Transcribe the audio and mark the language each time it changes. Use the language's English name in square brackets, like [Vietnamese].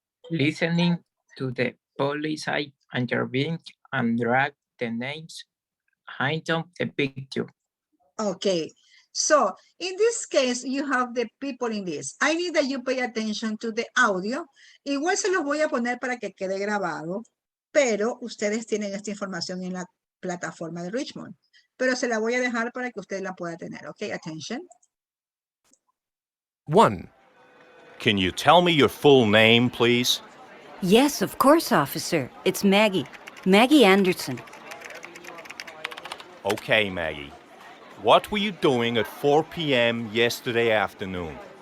[English] Listening to the police intervene and drag the names height of the picture. Okay, so in this case, you have the people in this. I need that you pay attention to the audio. [Spanish] Igual se los voy a poner para que quede grabado, pero ustedes tienen esta información en la plataforma de Richmond. Pero se la voy a dejar para que usted la pueda tener. [English] Okay, attention. 1. Can you tell me your full name, please? Yes, of course, officer. It's Maggie. Maggie Anderson. Okay, Maggie. What were you doing at 4 p.m. yesterday afternoon?